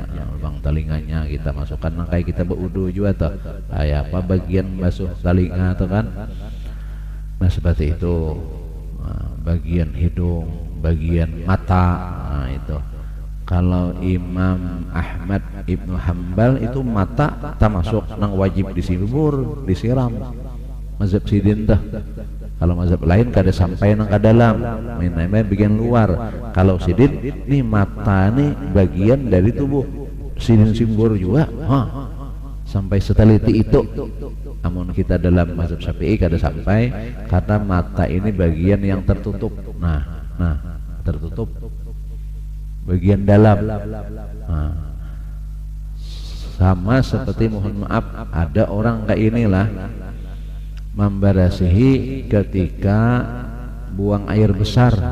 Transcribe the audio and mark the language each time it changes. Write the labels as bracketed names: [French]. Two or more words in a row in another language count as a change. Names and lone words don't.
[Indonesian] Nah, lubang telinganya kita masukkan, nah, kayak kita berwudu juga tuh. Kayak apa bagian basuh telinga tuh kan. Nah, seperti itu. Nah, bagian hidung, bagian mata. Nah, itu. Kalau Imam Ahmad Ibnu Hanbal itu mata tak masuk nang wajib disibur, disiram. [Banjar] Mazhab sidin dah. Kalau mazhab lain kada sampai nang ke dalam, main bagian luar. Kalau sidin nih mata nih bagian dari tubuh. Sidin simbur juga, sampai seteliti itu. [Indonesian] Namun kita dalam mazhab Syafi'i kada sampai, karena mata ini bagian yang tertutup. Nah, tertutup. bagian dalam. Nah, sama seperti mohon maaf ada orang kayak inilah membarasihi ketika buang air besar.